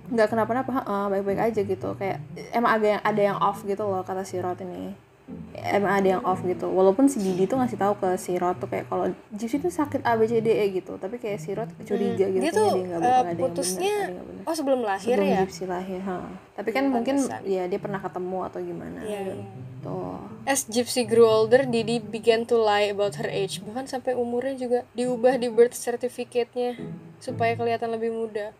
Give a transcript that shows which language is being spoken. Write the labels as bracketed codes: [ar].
[id] nggak kenapa-napa, baik-baik aja gitu, kayak emang ada yang off gitu loh kata si Rod ini. Emang ada yang off gitu, walaupun si Didi tuh ngasih tahu ke si Rod tuh kayak kalau Gypsy tuh sakit A B C D E gitu, tapi kayak si Rod curiga gitu. Dia tuh dia nggak ada putusnya yang bener. oh sebelum lahir Sebelum ya. Gypsy lahir, tapi kan mungkin ya dia pernah ketemu atau gimana. Tuh. [en] As Gypsy grew older, Didi began to lie about her age. [id] Bahkan sampai umurnya juga diubah di birth certificate-nya supaya kelihatan lebih muda.